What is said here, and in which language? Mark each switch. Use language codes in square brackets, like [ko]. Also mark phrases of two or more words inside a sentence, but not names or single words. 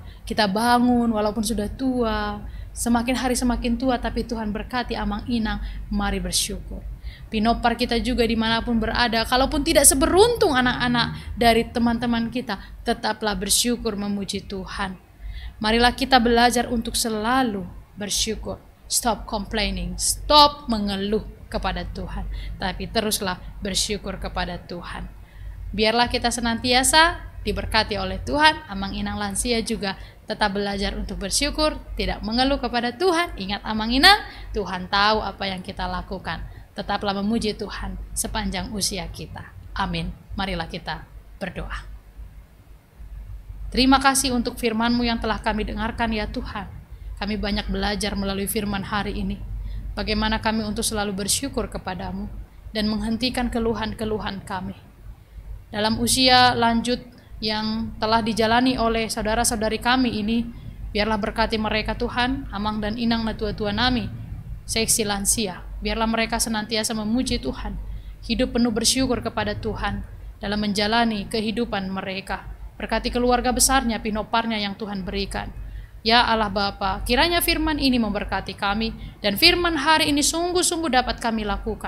[id] Kita bangun walaupun sudah tua, semakin hari semakin tua, tapi Tuhan berkati Amang Inang, mari bersyukur. Pinopar kita juga dimanapun berada, kalaupun tidak seberuntung anak-anak dari teman-teman kita, tetaplah bersyukur memuji Tuhan. Marilah kita belajar untuk selalu bersyukur. [en] Stop complaining, [id] stop mengeluh kepada Tuhan, tapi teruslah bersyukur kepada Tuhan. Biarlah kita senantiasa diberkati oleh Tuhan. Amang Inang lansia juga tetap belajar untuk bersyukur, tidak mengeluh kepada Tuhan. Ingat Amang Inang, Tuhan tahu apa yang kita lakukan. Tetaplah memuji Tuhan sepanjang usia kita. Amin. Marilah kita berdoa. Terima kasih untuk firman-Mu yang telah kami dengarkan ya Tuhan. Kami banyak belajar melalui firman hari ini. Bagaimana kami untuk selalu bersyukur kepada-Mu dan menghentikan keluhan-keluhan kami. Dalam usia lanjut yang telah dijalani oleh saudara-saudari kami ini, biarlah berkati mereka Tuhan, Amang dan Inang [bbc] na tua-tua nami, [id] seksi lansia. Biarlah mereka senantiasa memuji Tuhan, hidup penuh bersyukur kepada Tuhan dalam menjalani kehidupan mereka. Berkati keluarga besarnya, pinoparnya yang Tuhan berikan. Ya Allah Bapa, kiranya firman ini memberkati kami, dan firman hari ini sungguh-sungguh dapat kami lakukan.